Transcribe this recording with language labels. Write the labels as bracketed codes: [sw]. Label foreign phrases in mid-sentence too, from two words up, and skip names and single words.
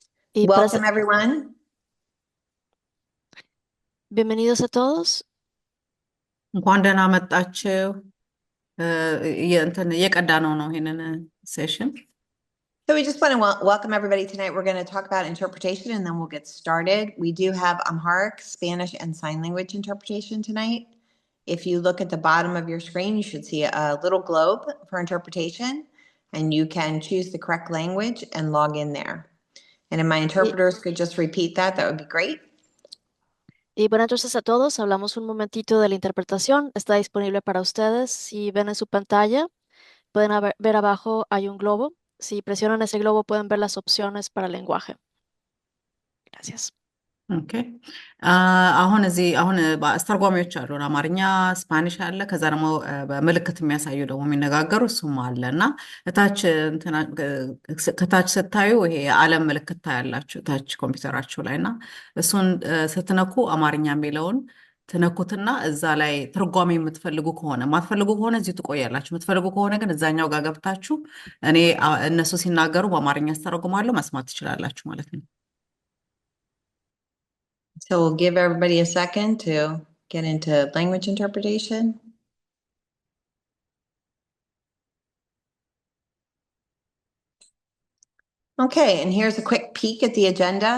[en] Y Welcome, everyone. [es] bienvenidos a todos. [am] እንኳን ደህና መጣችሁ። የቀዳነው ነው ይሄንን ሴሽን። [en] So we just want to welcome everybody tonight. We're going to talk about interpretation and then we'll get started. We do have Amharic, Spanish, and sign language interpretation tonight. If you look at the bottom of your screen, you should see a little globe for interpretation, and you can choose the correct language and log in there. And if my Y, interpreters could just repeat that, that would be great. [es] y bueno, entonces a todos, hablamos un momentito de la interpretación. Está disponible para ustedes. Si ven en su pantalla, pueden ver abajo hay un globo. Si presionan ese globo, pueden ver las opciones para el lenguaje. Gracias. [am] ኦኬ አሁን አስተርጓሚዎች አሉ። አማርኛ፣ ስፓኒሽ አለ። ከዛ ደግሞ በምልክት የሚያሳዩ ደግሞ የሚነጋገሩ እሱም አለ እና ከታች ስታዩ ይሄ የዓለም ምልክት ታያላችሁ ታች ኮምፒውተራችሁ ላይ እና እሱን ስትነኩ አማርኛ የሚለውን ትነኩትና እዛ ላይ ትርጓሜ የምትፈልጉ ከሆነ የማትፈልጉ ከሆነ እዚሁ ትቆያላችሁ። የምትፈልጉ ከሆነ ግን እዛኛው ጋር ገብታችሁ እነሱ ሲናገሩ በአማርኛ አስተረጉማለሁ መስማት ትችላላችሁ ማለት ነው። [en] So we'll give everybody a second to get into language interpretation. Okay, and here's a quick peek at the agenda.